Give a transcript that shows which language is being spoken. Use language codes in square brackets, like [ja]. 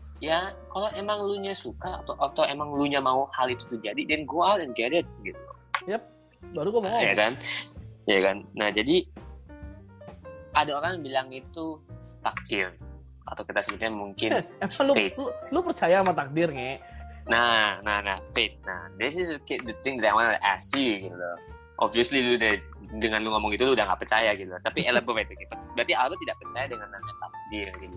[id] Ya kalau emang lu nya suka atau emang lu nya mau hal itu terjadi, [en] then go out and get it [id] gitu. Yep, baru gue mau. Ya kan. Nah jadi ada orang bilang itu takdir, atau kita sebutnya mungkin fate. Lu percaya sama takdir, nge? [en] Nah, fate. Nah, this is the thing that I want to ask you [id] gitu loh. obviously lu dengan lu ngomong itu lu udah nggak percaya gitu. Tapi elaborate gitu. Berarti Albert tidak percaya dengan namanya takdir gitu.